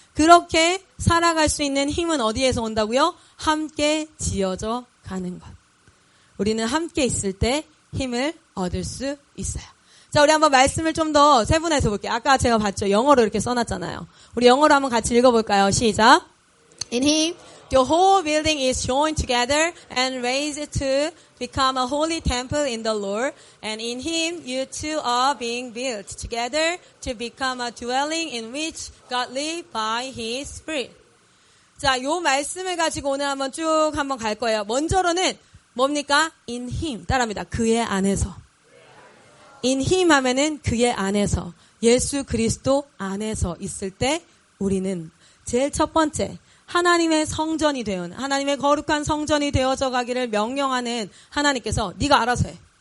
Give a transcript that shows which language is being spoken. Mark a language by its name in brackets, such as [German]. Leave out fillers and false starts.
[Korean] 그렇게 살아갈 수 있는 힘은 어디에서 온다고요? 함께 지어져 가는 것. 우리는 함께 있을 때 힘을 얻을 수 있어요. 자, 우리 한번 말씀을 좀 더 세분화해서 볼게요. 아까 제가 봤죠? 영어로 이렇게 써놨잖아요. 우리 영어로 한번 같이 읽어볼까요? 시작. [English] In him, the whole building is joined together and raised to become a holy temple in the Lord. And in him, you two are being built together to become a dwelling in which God lives by his Spirit. [Korean] 자, 요 말씀을 가지고 오늘 한번 쭉 한번 갈 거예요. 먼저로는 뭡니까? In him. 따라합니다. 그의 안에서. In him 하면은 그의 안에서. 예수 그리스도 안에서 있을 때 우리는 제일 첫 번째 하나님의 성전이 되어 하나님의 거룩한 성전이 되어져 가기를 명령하는 하나님께서 네가 알아서 해.